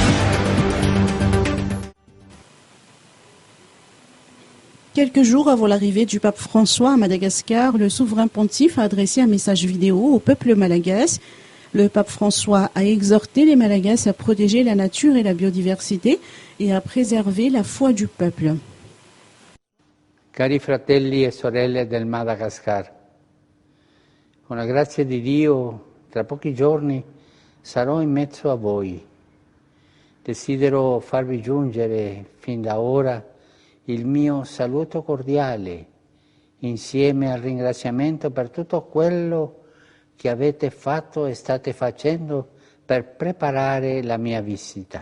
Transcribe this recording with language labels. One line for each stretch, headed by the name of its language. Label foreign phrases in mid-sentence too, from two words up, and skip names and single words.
French: Quelques jours avant l'arrivée du pape François à Madagascar, le souverain pontife a adressé un message vidéo au peuple malagasy. Le pape François a exhorté les Malagasy à protéger la nature et la biodiversité et à préserver la foi du peuple.
Italian: Cari fratelli e sorelle del Madagascar, con la grazia di Dio, tra pochi giorni sarò in mezzo a voi. Desidero farvi giungere fin da ora il mio saluto cordiale, insieme al ringraziamento per tutto quello che avete fatto e state facendo per preparare la mia visita.